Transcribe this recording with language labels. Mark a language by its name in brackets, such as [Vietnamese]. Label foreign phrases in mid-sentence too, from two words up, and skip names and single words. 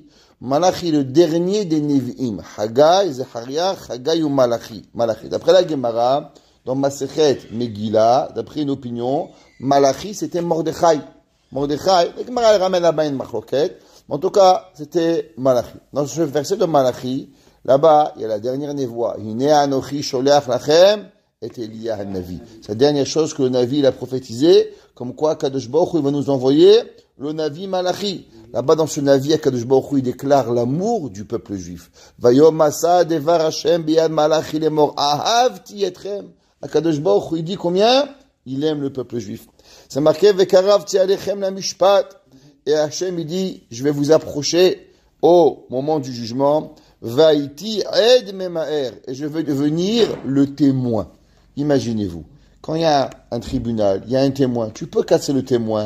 [French] Malachi, le dernier des Nevi'im. Haggai, Zecharia, Haggai ou Malachi. Malachi. D'après la Gemara, dans Masechet Megillah, d'après une opinion, Malachi, c'était Mordechai. Mordechai, la Gemara, elle ramène là-bas une machloket. En tout cas, c'était Malachi. Dans ce verset de Malachi, là-bas, il y a la dernière névoie. [Hebrew] הנה אנוכי שולח לכם. [French] Et Eliya Navi. C'est la dernière chose que le Navi il a prophétisé, comme quoi [Hebrew] קדוש ברוך הוא, [French] il va nous envoyer le Navi Malachi. Là-bas dans ce Navi, [Hebrew] קדוש ברוך הוא, [French] il déclare l'amour du peuple juif. [Hebrew] ויום משא דבר השם ביד מלאכי לאמר אהבתי אתכם. קדוש ברוך הוא, [French] il dit combien? Il aime le peuple juif. C'est marqué [Hebrew] וקרבתי אליכם למשפט. [French] Et Hashem il dit, je vais vous approcher au moment du jugement. [Hebrew] והייתי עד ממהר. [French] Et je vais devenir le témoin. Imaginez-vous, quand il y a un tribunal, il y a un témoin, tu peux casser le témoin.